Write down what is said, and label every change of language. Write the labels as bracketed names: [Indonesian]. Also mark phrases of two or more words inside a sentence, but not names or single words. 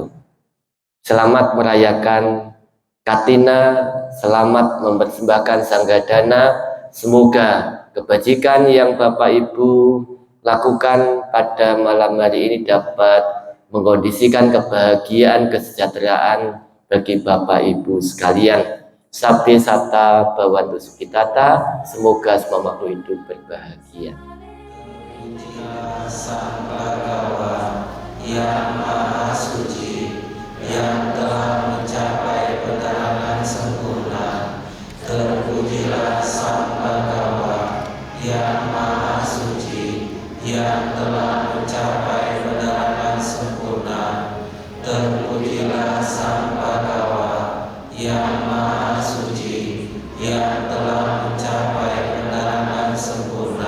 [Indonesian] Selamat merayakan Katina, selamat mempersembahkan Sanggadana. Semoga kebajikan yang Bapak Ibu lakukan pada malam hari ini dapat mengkondisikan kebahagiaan, kesejahteraan bagi Bapak Ibu sekalian. [Pali] Sabbe sata bawantu sukitata, [Indonesian] semoga semua makhluk hidup berbahagia. Sang Bhagawa yang Maha Suci, yang telah mencapai penerangan sempurna, terpujilah Sang Bhagawa yang Maha Suci, yang telah mencapai penerangan sempurna, terpujilah Sang Bhagawa yang Maha Suci, yang telah mencapai penerangan sempurna.